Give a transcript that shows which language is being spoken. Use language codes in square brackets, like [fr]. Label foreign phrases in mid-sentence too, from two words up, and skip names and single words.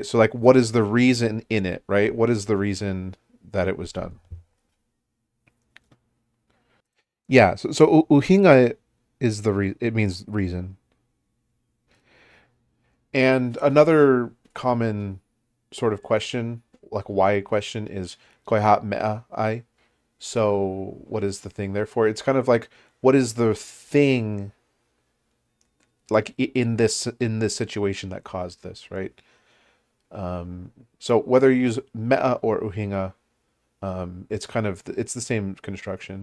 [en] So like what is the reason in it, right? What is the reason that it was done? Yeah, so uhinga is it means reason. And another common sort of question, like why question is [to] koiha mea ai. [en] So what is the thing therefore? It's kind of like what is the thing like in this situation that caused this, right? So whether you use mea or uhinga, it's kind of it's the same construction.